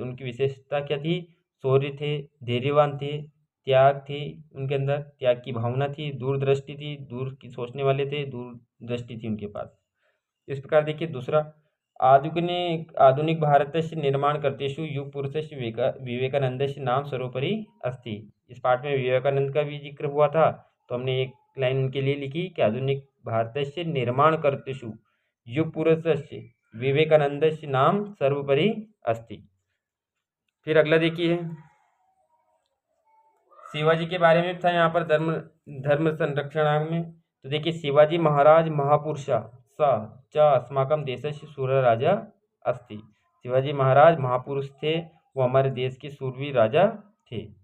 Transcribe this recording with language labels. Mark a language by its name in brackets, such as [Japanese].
[Hindi] उनकी विशेषता क्या थी? शौर्य थे, धैर्यवान थे, त्याग थी, उनके अंदर त्याग की भावना थी, दूरदृष्टि थी, दूर की सोचने वाले थे, दूरदृष्टि थी उनके पास। इस प्रकार देखिए, दूसरा, [Sanskrit] आधुनिक भारत से निर्माण करतेषु युग पुरुष विवेकानंद से नाम सर्वोपरि अस्ति। [Hindi] इस पाठ में विवेकानंद का भी जिक्र हुआ था, तो हमने एक लाइन उनके लिए लिखी कि आधुनिक [Sanskrit] भारतस्य निर्माणकर्तृषु युगपुरुषस्य विवेकानंदस्य नाम सर्वोपरि अस्ति। [Hindi] फिर अगला देखिए, शिवाजी के बारे में था यहाँ पर धर्म संरक्षणार्थ में। तो देखिए, [Sanskrit] शिवाजी महाराज महापुरुषा स च अस्माकं देशस्य शूर राजा अस्ति। [Hindi] शिवाजी महाराज महापुरुष थे, वो हमारे देश के शूरवीर राजा थे।